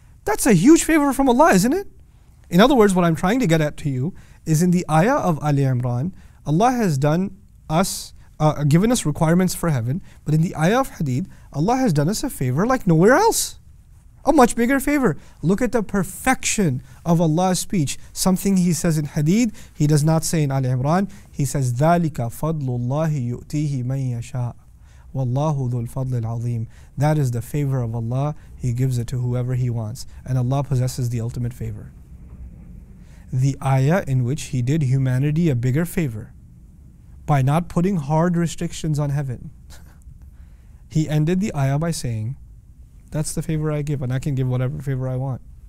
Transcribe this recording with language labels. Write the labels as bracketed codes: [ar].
[en] That's a huge favor from Allah, isn't it? In other words, what I'm trying to get at to you is in the ayah of Ali Imran, Allah has given us requirements for heaven, but in the ayah of Hadid, Allah has done us a favor like nowhere else. A much bigger favor. Look at the perfection of Allah's speech. Something He says in Hadid, He does not say in Ali Imran. He says, [ar] ذَلِكَ فَضْلُ اللَّهِ يُؤْتِيهِ مَنْ يَشَاءُ وَاللَّهُ ذُو الْفَضْلِ الْعَظِيمِ. [en] That is the favor of Allah. He gives it to whoever He wants. And Allah possesses the ultimate favor. The ayah in which He did humanity a bigger favor by not putting hard restrictions on heaven. He ended the ayah by saying, that's the favor I give, and I can give whatever favor I want.